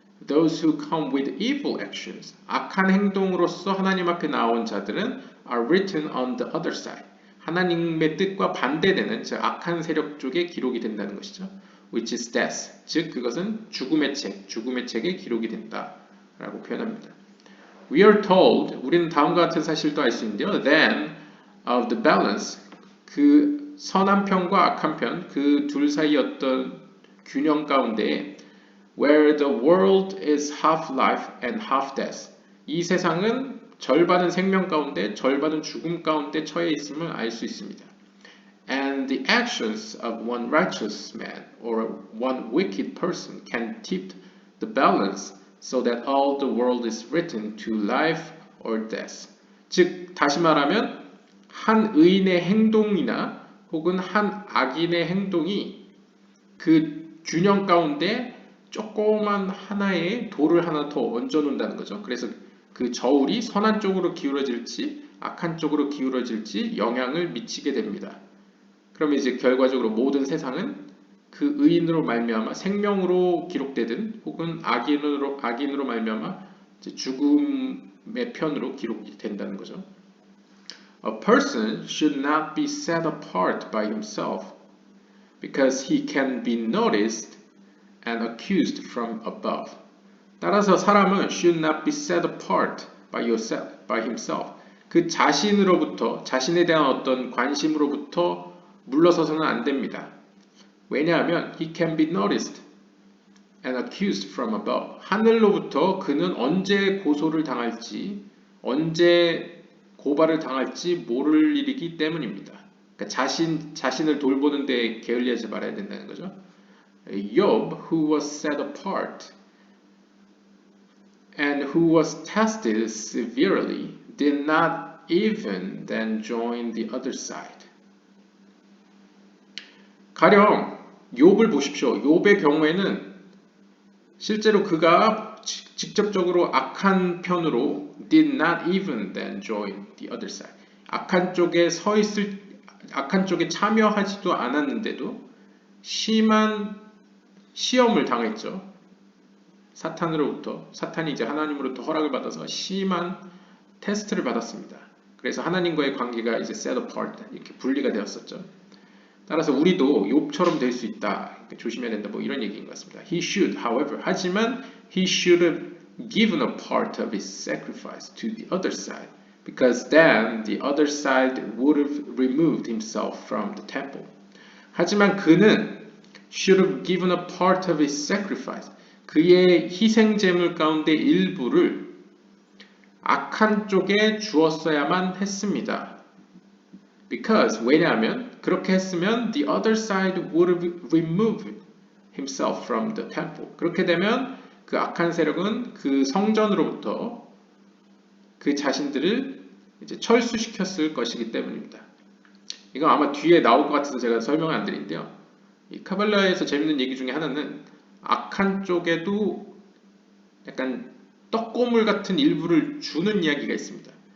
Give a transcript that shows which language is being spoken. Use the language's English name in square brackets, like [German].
[English] Those who come with evil actions, [Korean] 악한 행동으로서 하나님 앞에 나온 자들은 [English] are written on the other side. [Korean] 하나님의 뜻과 반대되는 즉 악한 세력 쪽에 기록이 된다는 것이죠. [English] Which is death. [Korean] 즉 그것은 죽음의 책에 기록이 된다라고 표현합니다. [English] We are told, [Korean] 우리는 다음과 같은 사실도 알 수 있는데요. [English] Then of the balance, [Korean] 그 선한 편과 악한 편, 그 둘 사이 어떤 균형 가운데 [English] where the world is half life and half death. [Korean] 이 세상은 절반은 생명 가운데, 절반은 죽음 가운데 처해 있음을 알 수 있습니다. [English] And the actions of one righteous man or one wicked person can tip the balance so that all the world is written to life or death. [Korean] 즉, 다시 말하면 한 의인의 행동이나 혹은 한 악인의 행동이 그 균형 가운데 조그만 하나의 돌을 하나 더 얹어 놓는다는 거죠. 그래서 그 저울이 선한 쪽으로 기울어질지 악한 쪽으로 기울어질지 영향을 미치게 됩니다. 그러면 이제 결과적으로 모든 세상은 그 의인으로 말미암아 생명으로 기록되든 혹은 악인으로 말미암아 죽음의 편으로 기록이 된다는 거죠. [English] A person should not be set apart by himself because he can be noticed and accused from above. [Korean] 따라서 사람은 [English] should not be set apart by himself. [Korean] 그 자신으로부터 자신에 대한 어떤 관심으로부터 물러서서는 안 됩니다. 왜냐하면 [English] he can be noticed and accused from above. [Korean] 하늘로부터 그는 언제 고소를 당할지, 언제 고발을 당할지 모를 일이기 때문입니다. 그러니까 자신을 돌보는 데 게을리하지 말아야 된다는 거죠. [English] Job, who was set apart and who was tested severely, did not even then join the other side. [Korean] 가령 욥을 보십시오. 욥의 경우에는 실제로 그가 직접적으로 악한 편으로 [English] did not even then join the other side. [Korean] 악한 쪽에 참여하지도 않았는데도 심한 시험을 당했죠. 사탄이 이제 하나님으로부터 허락을 받아서 심한 테스트를 받았습니다. 그래서 하나님과의 관계가 이제 [English] set apart, [Korean] 이렇게 분리가 되었었죠. 따라서 우리도 욥처럼 될 수 있다. 조심해야 된다. 뭐 이런 얘기인 것 같습니다. [English] He should, however, [Korean] 하지만 [English] he should have given a part of his sacrifice to the other side, because then the other side would have removed himself from the temple. [Korean] 하지만 그는 [English] should have given a part of his sacrifice. [Korean] 그의 희생 제물 가운데 일부를 악한 쪽에 주었어야만 했습니다. [English] Because [Korean] 왜냐하면 그렇게 했으면 [English] the other side would have removed himself from the temple. [Korean] 그렇게 되면 그 악한 세력은 그 성전으로부터 그 자신들을 이제 철수시켰을 것이기 때문입니다. 이건 아마 뒤에 나올 것 같아서 제가 설명을 안 드리는데요. 이 카발라에서 재밌는 얘기 중에 하나는 악한 쪽에도 약간 떡고물 같은 일부를 주는 이야기가 있습니다.